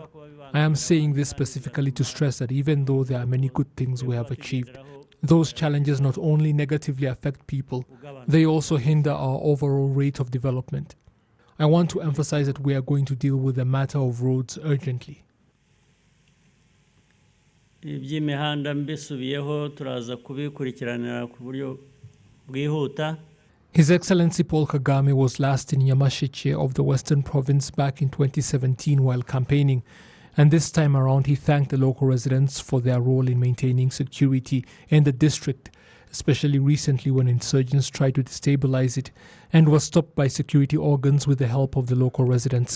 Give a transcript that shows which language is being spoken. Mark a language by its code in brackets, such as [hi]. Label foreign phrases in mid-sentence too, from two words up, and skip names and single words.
[en] I am saying this specifically to stress that even though there are many good things we have achieved, those challenges not only negatively affect people, they also hinder our overall rate of development. I want to emphasize that we are going to deal with the matter of roads urgently. [rw] Iby'imihanda mbisubiyeho turaza kubikurikiranira ku buryo bwihuta. [en] His Excellency Paul Kagame was last in Nyamasheke of the Western Province back in 2017 while campaigning, and this time around he thanked the local residents for their role in maintaining security in the district, especially recently when insurgents tried to destabilize it and was stopped by security organs with the help of the local residents.